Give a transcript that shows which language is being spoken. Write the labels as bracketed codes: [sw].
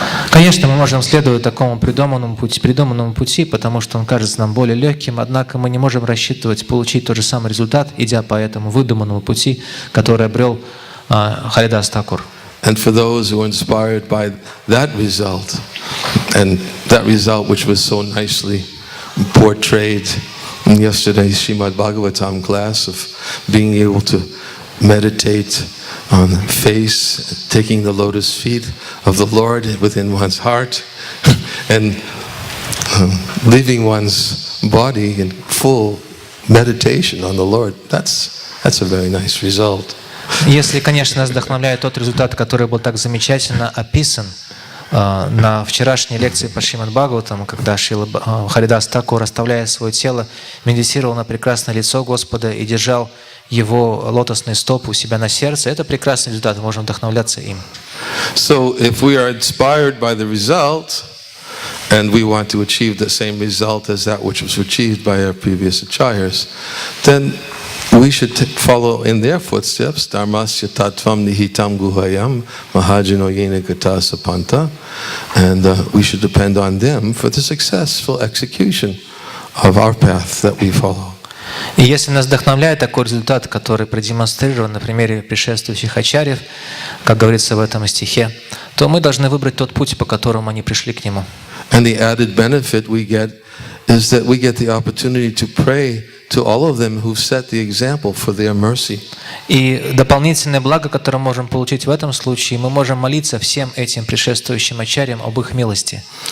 [ru] Конечно, мы можем следовать такому придуманному пути, потому что он кажется нам более легким, однако мы не можем рассчитывать получить тот же самый результат, идя по этому выдуманному пути, который обрел Харидас Тхакур. [en] And for those who are inspired by that result, and that result which was so nicely portrayed in yesterday's Srimad Bhagavatam class of being able to meditate on the face, taking the lotus feet of the Lord within one's heart, and leaving one's body in full meditation on the Lord. That's a very nice result. [ru] Если, конечно, нас вдохновляет тот результат, который был так замечательно описан на вчерашней лекции по Шримад Бхагаватам, когда Харидас Тхакур, расставляя свое тело, медитировал на прекрасное лицо Господа и держал его лотосные стопы у себя на сердце, это прекрасный результат, мы можем вдохновляться им. [en] So if we are inspired by the result, and we want to achieve the same result as that which was achieved by our previous acharyas, then we should follow in their footsteps. [sa] Dharmasya tattvam nihitam guhayam mahajino yena gata sapanta. [en] And we should depend on them for the successful execution of our path that we follow. [ru] И если нас вдохновляет такой результат, который продемонстрирован на примере предшествующих ачарьев, как говорится в этом стихе, то мы должны выбрать тот путь, по которому они пришли к нему. [en] And the added benefit we get is that we get the opportunity to pray to all of them who've set the example for their mercy. [ru] И дополнительное благо, которое мы можем получить в этом случае, мы можем молиться всем этим предшествующим ачарьям об их милости.